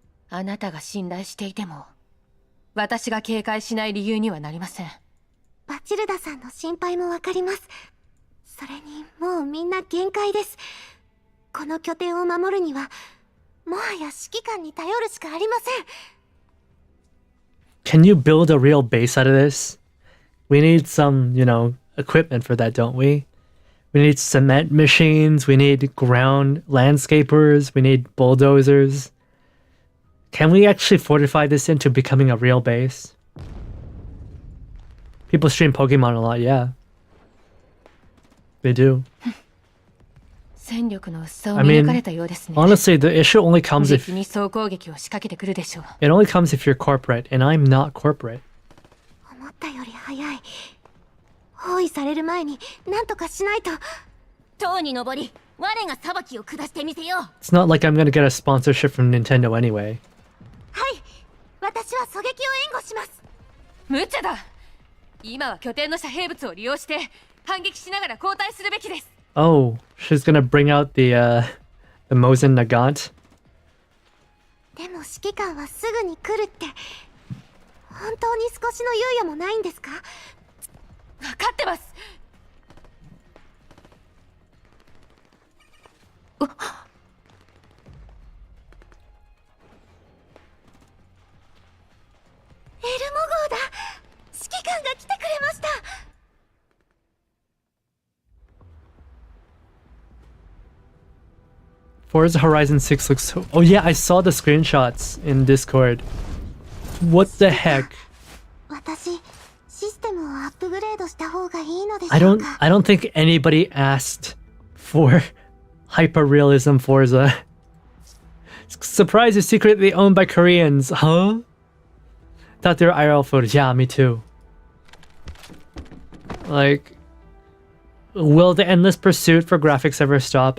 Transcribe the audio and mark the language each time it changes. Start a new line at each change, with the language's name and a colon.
Japanese: あなたが信頼していても、私が警戒しない理由にはなりません。バチルダさんの心配もわかります。それにもうみんな限界です。この拠点を守るにはもはや指揮官に頼るしかありません。
English: Can you build a real base out of this? We need some, equipment for that, don't we? We need cement machines, we need ground landscapers, we need bulldozers. Can we actually fortify this into becoming a real base? People stream Pokemon a lot, yeah. They do.
Japanese: 戦力の薄さを見抜かれたようですね。
English: Honestly, the issue only comes
Japanese: 時
English: if
Japanese: 期に総攻撃を仕掛けてくるでしょう。
English: it only comes if you're corporate, and I'm not corporate.
Japanese: 思ったより早い。包囲される前に何とかしないと。塔に登り、我が裁きを下してみせよう。
English: It's not like I'm gonna get a sponsorship from Nintendo anyway.
Japanese: はい、私は狙撃を援護します。無茶だ。今は拠点の遮蔽物を利用して反撃しながら後退するべきです。
English: Oh, she's gonna bring out the Mosin Nagant.
Japanese: でも指揮官はすぐに来るって。本当に少しの猶予もないんですか？分かってます。エルモ号だ。指揮官が来てくれました。
English: Forza Horizon 6 looks so... Oh yeah, I saw the screenshots in Discord. What the heck?
Japanese: 私、システムをアップグレードした方がいいのでしょうか？
English: I don't think anybody asked for hyper-realism Forza. Surprise is secretly owned by Koreans. Huh? Thought they were IRL photos. Yeah, me too. Like, will the endless pursuit for graphics ever stop?